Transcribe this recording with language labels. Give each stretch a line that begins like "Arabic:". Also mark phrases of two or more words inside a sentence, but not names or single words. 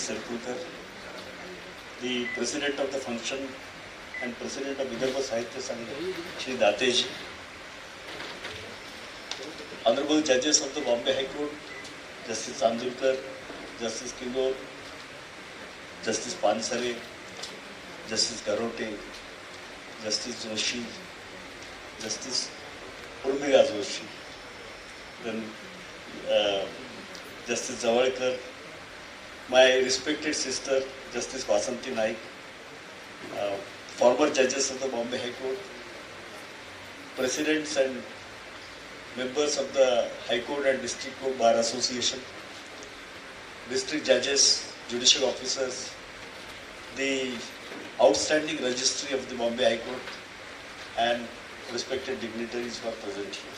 English: Sirpurkar, the President of the function and President of Vidarbha Sahitya Sangh, Shri Datey, Honorable Judges of the Bombay High Court, Justice Chandulkar, Justice Killor, Justice Pansare, Justice Garote, Justice Joshi, Justice Urmiga Joshi, then Justice Zawalkar, my respected sister Justice Vasanti Naik, former judges of the Bombay High Court, presidents and members of the High Court and District Court Bar Association, district judges, judicial officers, the outstanding registry of the Bombay High Court, and respected dignitaries who are present here.